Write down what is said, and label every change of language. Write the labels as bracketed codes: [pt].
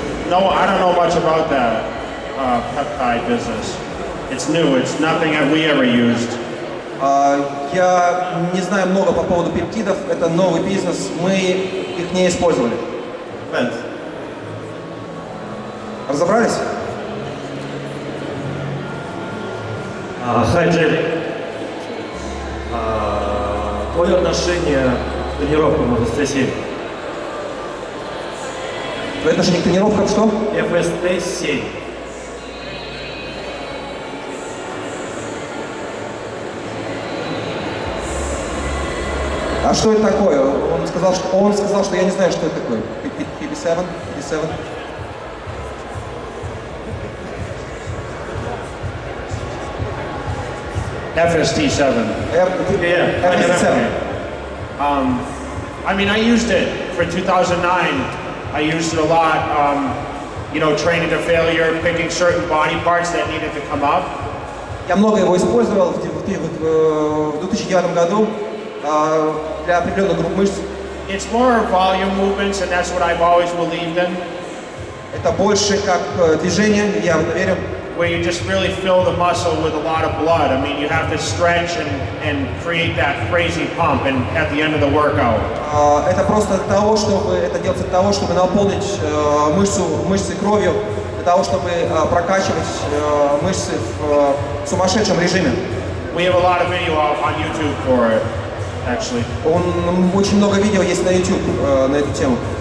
[en] No, I don't know much about that peptide business. It's new. It's nothing that we ever used. [ru] Я не знаю много по поводу пептидов. Это новый бизнес. Мы их не использовали. Разобрались? Хай, Джей. Твое отношение к тренировкам в ФСТ-7? Твое отношение к тренировкам что? ФСТ-7. А что это такое? Он сказал, что я не знаю, что это такое. 57? 57? [en] FST7. FST7. I mean, I used it for 2009. I used it a lot. You know, training to failure, picking certain body parts that needed to come up. [ru] Я много его использовал в 2009 году для определенных групп мышц. [en] It's more volume movements, and that's what I've always believed in. [ru] Это больше как движение, я в это верю. [en] Where you just really fill the muscle with a lot of blood. I mean, you have to stretch and create that crazy pump and at the end of the workout. [ru] Это просто для того, чтобы это делается для того, чтобы наполнить мышцы кровью, для того, чтобы прокачивать мышцы в сумасшедшем режиме. [en] We have a lot of video on YouTube for it, actually. [ru] Очень много видео есть на YouTube на эту тему.